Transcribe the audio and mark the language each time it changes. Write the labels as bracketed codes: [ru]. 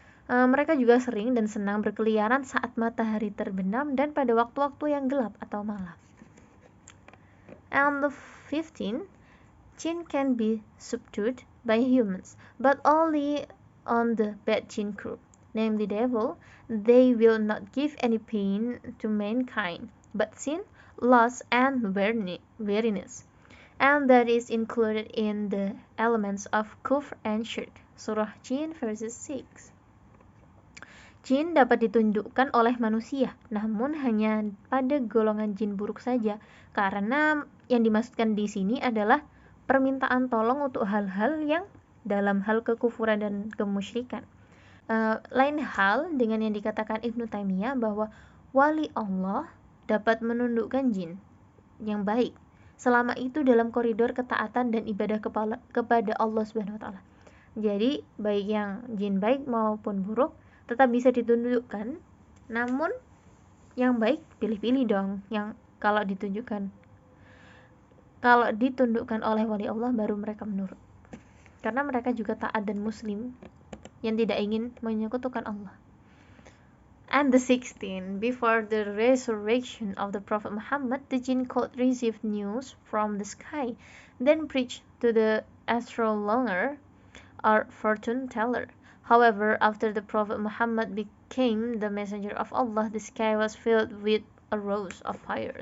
[id] Mereka juga sering dan senang berkeliaran saat matahari terbenam dan pada waktu-waktu yang gelap atau malam. [en] And the 15, jinn can be subdued by humans, but only on the bad jinn group, namely devil. They will not give any pain to mankind, but sin, loss, and weariness. And that is included in the elements of kufr and shirk. Surah Jin verses 6. [id] Jin dapat ditunjukkan oleh manusia, namun hanya pada golongan jin buruk saja, karena yang dimaksudkan di sini adalah permintaan tolong untuk hal-hal yang dalam hal kekufuran dan kemusyrikan. Lain hal dengan yang dikatakan Ibnu Taimiyah bahwa wali Allah dapat menundukkan jin yang baik, selama itu dalam koridor ketaatan dan ibadah kepada Allah Subhanahu wa taala. Jadi, baik yang jin baik maupun buruk tetap bisa ditundukkan, namun yang baik pilih-pilih dong, yang kalau ditundukkan oleh wali Allah baru mereka menurut, karena mereka juga taat dan muslim yang tidak ingin menyekutukan Allah. [en] And the 16, before the resurrection of the Prophet Muhammad, the jinn could receive news from the sky, then preach to the astrologer or fortune teller. However, after the Prophet Muhammad became the messenger of Allah, the sky was filled with a rose of fire.